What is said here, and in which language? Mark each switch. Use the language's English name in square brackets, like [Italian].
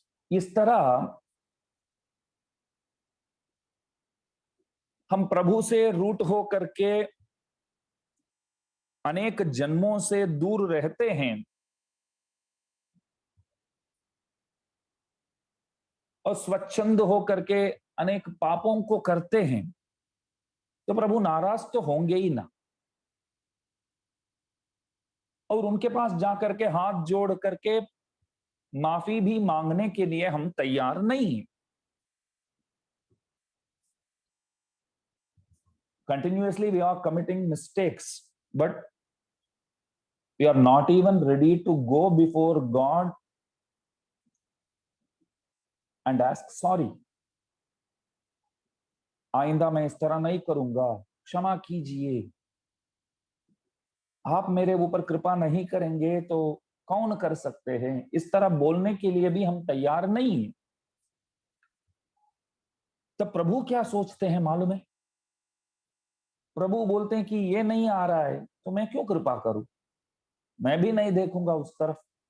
[Hindi] इस तरह हम प्रभु से रूठ हो करके अनेक जन्मों से दूर रहते हैं और स्वच्छंद हो करके अनेक पापों को करते हैं, तो प्रभु नाराज तो होंगे ही ना। और उनके पास जाकर के हाथ जोड़ करके माफी भी मांगने के लिए हम तैयार नहीं हैं। [English] Continuously we are committing mistakes, but we are not even ready to go before God and ask sorry. [Hindi] आइंदा मैं इस तरह नहीं करूंगा, क्षमा कीजिए, आप मेरे ऊपर कृपा नहीं करेंगे तो कौन कर सकते हैं, इस तरह बोलने के लिए भी हम तैयार नहीं हैं। तब प्रभु क्या सोचते हैं मालूम है? प्रभु बोलते हैं कि ये नहीं आ रहा है तो मैं क्यों कृपा करूं, मैं भी नहीं देखूंगा उस तरफ।